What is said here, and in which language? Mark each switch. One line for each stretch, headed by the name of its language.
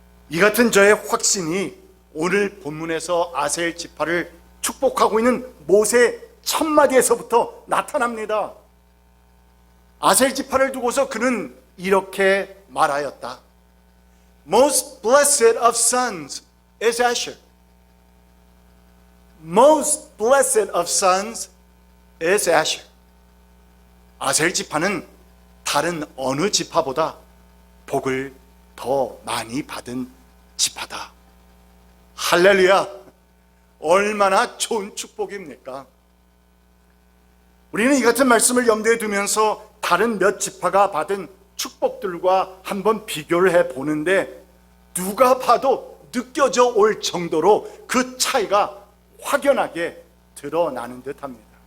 Korean: 이 같은 저의 확신이 오늘 본문에서 아셀 지파를 축복하고 있는 모세 첫 마디에서부터 나타납니다. 아셀 지파를 두고서 그는 이렇게 말하였다.
English: Most blessed of sons is Asher. Most blessed of sons is Asher.
Korean: 아셀 지파는 다른 어느 지파보다 복을 더 많이 받은 지파다. 할렐루야! 얼마나 좋은 축복입니까? 우리는 이 같은 말씀을 염두에 두면서 다른 몇 지파가 받은 축복들과 한번 비교를 해보는데 누가 봐도 느껴져 올 정도로 그 차이가 확연하게 드러나는 듯합니다.